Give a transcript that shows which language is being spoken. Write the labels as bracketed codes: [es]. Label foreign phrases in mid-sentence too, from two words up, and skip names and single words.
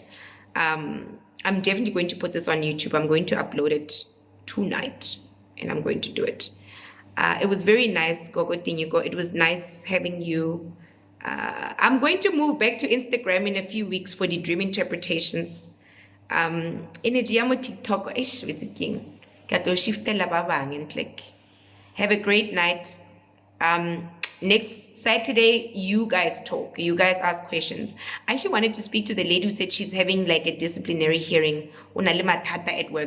[en] I'm definitely going to put this on YouTube. I'm going to upload it tonight, and I'm going to do it. It was very nice, Gogo Tinyuko. It was nice having you. I'm going to move back to Instagram in a few weeks for the dream interpretations. [tn] Energy ya mo TikTok, [en] it's a king. Have a great night. Next Saturday, you guys talk. You guys ask questions. I actually wanted to speak to the lady who said she's having like a disciplinary hearing at work.